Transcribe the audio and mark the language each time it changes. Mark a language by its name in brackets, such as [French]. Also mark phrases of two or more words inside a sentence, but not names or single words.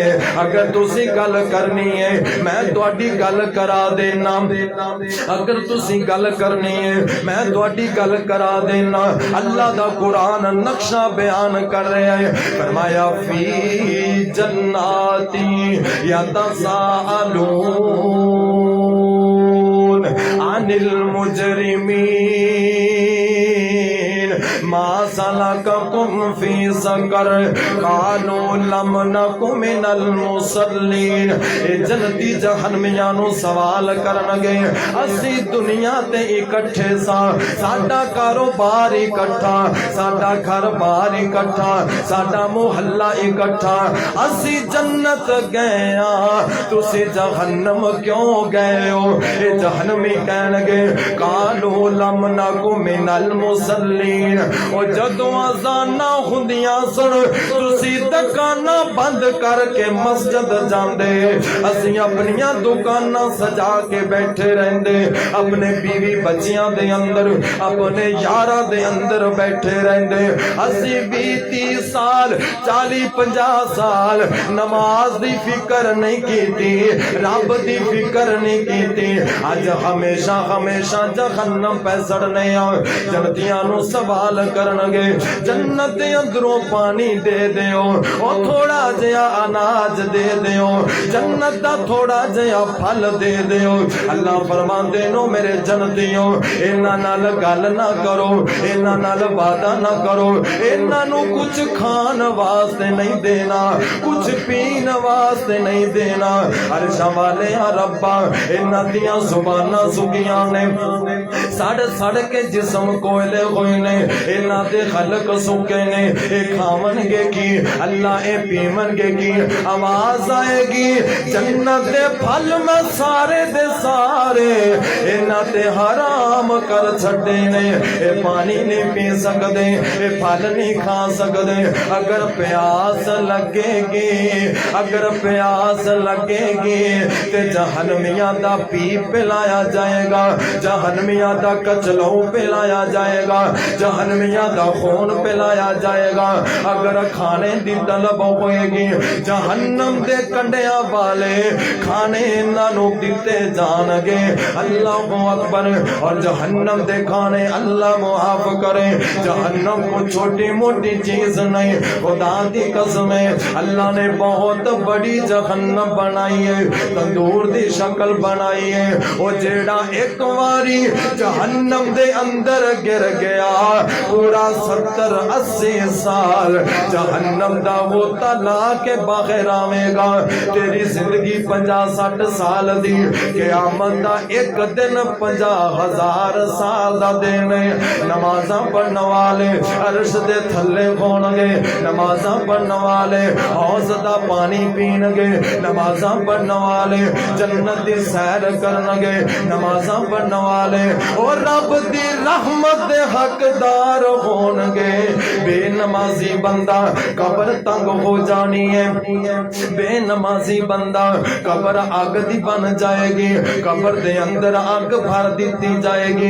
[Punjabi] اگر تسی گل کرنی ہے میں تہاڈی گل کرا دینا، اگر تسی گل کرنی ہے میں تہاڈی گل کرا دینا۔ اللہ دا قرآن نقشہ بیان کر رہے ہیں، فرمایا [Arabic] فی جناتی یتساءلون عن المجرمین ما سلککم فی سقر قالوا لم نک من المصلین۔ [Punjabi] اے جنتی جہنمیاں نو سوال کرن گے، اسی دنیا تے اکٹھے سا، ساڈا کاروبار اکٹھا، ساڈا گھر بار اکٹھا، ساڈا محلہ اکٹھا، اسی جنت گئے ہاں تسی جہنم کیوں گئے ہو؟ اے جہنمی کہن گے [Arabic] قالوا لم نک من المصلین، [Punjabi] او جدوں اذاناں ہوندیاں سن تسی دکاناں بند کر کے مسجد جاندے، اسی اپنیاں دکاناں سجا کے بیٹھے رہندے، اپنے بیوی بچیاں دے اندر، اپنے یاراں دے اندر بیٹھے رہندے، اسی 20-30 سال 40-50 سال نماز دی فکر نہیں کیتی، رب دی فکر نہیں کیتی، اج ہمیشہ ہمیشہ جہنم پہ سڑنے آ۔ جنتیاں نو سوال کرن گے، جنت دے اندروں پانی دے دیو، او تھوڑا جہا اناج دے دیو، جنت دا تھوڑا جہا پھل دے دیو۔ اللہ فرماندے نو میرے جنتیوں انہاں نال گل نہ کرو، انہاں نال وعدہ نہ کرو، انہاں نو کچھ کھان واسطے نہیں دینا، کچھ پین واسطے نہیں دینا۔ عرشاں والے ربا انہاں دیاں زباناں سکیاں نے، سڑ سڑ کے جسم کوئلے ہوئے نے، انہاں دے خلق سکے نے، اے کھاون گے کی اللہ اے پیون گے کی، آواز آئے گی جنت دے پھل میں سارے دے سارے انہاں تے حرام کر چھڈے نے، اے پانی نہیں پی سکدے، اے پھل نہیں کھا سکدے۔ اگر پیاس لگے گی، اگر پیاس لگے گی تے جہنمیاں دا پی پلایا جائے گا، جہنمیاں دا کچلو پلایا جائے گا، جہنمیاں دا خون پلایا جائے گا۔ اگر کھانے دی طلب ہوئے گی جہنم دے کنڈیاں والے کھانے انہاں نو دتے جان گے۔ اللہ اکبر۔ اور جہنم دے کھانے اللہ معاف کرے، جہنم کو چھوٹی موٹی چیز نہیں، خدا دی قسم ہے اللہ نے بہت بڑی جہنم بنائی ہے، تندور دی شکل بنائی ہے۔ وہ جیڑا ایک واری جہنم دے اندر گر گیا پورا 70-80 سال جہنم دا وہ تلا کے باہر آوے گا۔ تیری زندگی 50-60 سال دی، قیامت دا ایک دن 50,000 سال دا دن ہے۔ نمازاں پڑھن والے عرش دے تھلے ہون گے، نمازاں پڑھن والے حوض دا پانی پین گے، نمازاں پڑھن والے جنت دی سیر کرن گے، نمازاں پڑھن والے اور رب دی رحمت دے حقدار ہون گے۔ بے نمازی بندہ قبر تنگ ہو جانی ہے، بے نمازی بندہ قبر آگ دی بن جائے گی، قبر دے اندر آگ بھر دیتی جائے گی.